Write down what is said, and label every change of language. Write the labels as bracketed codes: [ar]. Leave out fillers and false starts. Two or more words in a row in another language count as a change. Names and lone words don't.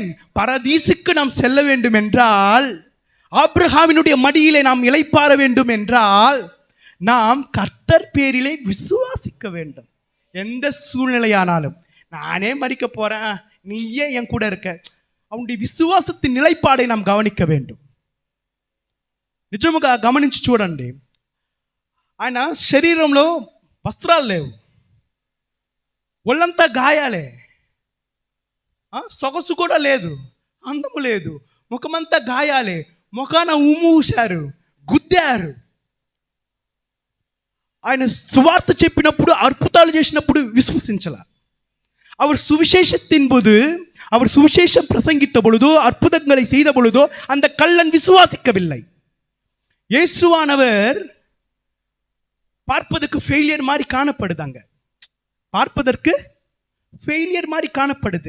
[ta] பரதீசுக்கு நாம் செல்ல வேண்டும் என்றால், ஆபிரகாமினுடைய மடியிலே நாம் இளைப்பாற வேண்டும் என்றால், நாம் கர்த்தர் பேரிலே விசுவாசிக்க வேண்டும். எந்த சூழ்நிலையானாலும், நானே மரிக்க போறேன், நீயே என் கூட இருக்க, அவனுடைய விசுவாசத்தின் நிலைப்பாடை நாம் கவனிக்க வேண்டும். [te] నిజముగా గమనించి చూడండి, ఆయన శరీరంలో వస్త్రాలు లేవు, ఒళ్ళంతా గాయాలే, సొగసు కూడా లేదు, అందము లేదు, ముఖమంతా గాయాలే, ముఖాన ఉమ్ము ఊశారు, గుద్దారు. ఆయన సువార్త చెప్పినప్పుడు, అద్భుతాలు చేసినప్పుడు விசுவாசிச்சல. [ta] அவர் சுவிசேஷத்தின் போது, அவர் சுவிசேஷம் பிரசங்கித்த பொழுதோ, அற்புதங்களை செய்த பொழுதோ அந்த கள்ளன் விசுவாசிக்கவில்லை. இயேசுவானவர் பார்ப்பதற்கு ஃபெயிலியர் மாதிரி காணப்படுதாங்க, பார்ப்பதற்கு ஃபெயிலியர் மாதிரி காணப்படுது.